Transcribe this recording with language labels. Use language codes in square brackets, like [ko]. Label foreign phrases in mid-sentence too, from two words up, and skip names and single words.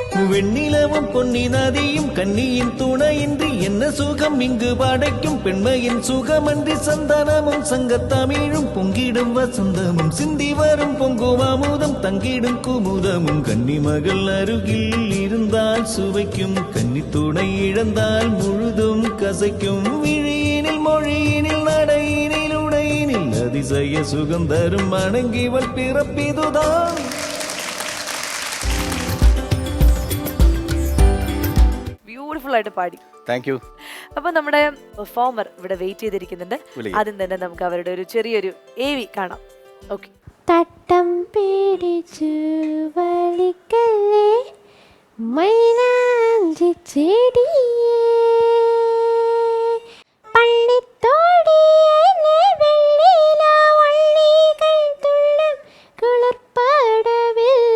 [ta] வெண்ணிலவும் பொன்னி நதியும் கண்ணியின் துணையின்றி என்ன சுகம் இங்கு படைக்கும் பெண்மையின் சுகமன்றி சந்தனமும் சங்கத்தமிழும் பொங்கிடும் வசந்தமும் சிந்தி வரும் பொங்கும் அமுதம் தங்கிடும் குமுதமும் கன்னிமகள் அருகில் இருந்தால் சுவைக்கும் கன்னி துணை இழந்தால் முழுதும் கசைக்கும் விழியினில் மொழியினில் நடையினில் உடையினில் அதிசய சுகம் தரும் வணங்கிவள் பிறப்பிதுதான். [ml] ബ്യൂട്ടിഫുൾ ആയിട്ട് പാടി. [en] thank you. [ml] അപ്പൊ നമ്മുടെ പെർഫോമർ ഇവിടെ വെയിറ്റ് ചെയ്തിരിക്കുന്നുണ്ട്. ആദ്യം തന്നെ നമുക്ക് അവരുടെ ഒരു ചെറിയൊരു AV കാണാം. ഓക്കെ. തട്ടം പിടിച്ചു വലിക്കല്ലേ മൈലാഞ്ചി ചെടിയേ പള്ളിത്തോടിയേ വെള്ളില വള്ളികൾ തുള്ളും കുളിർപ്പടവിൽ.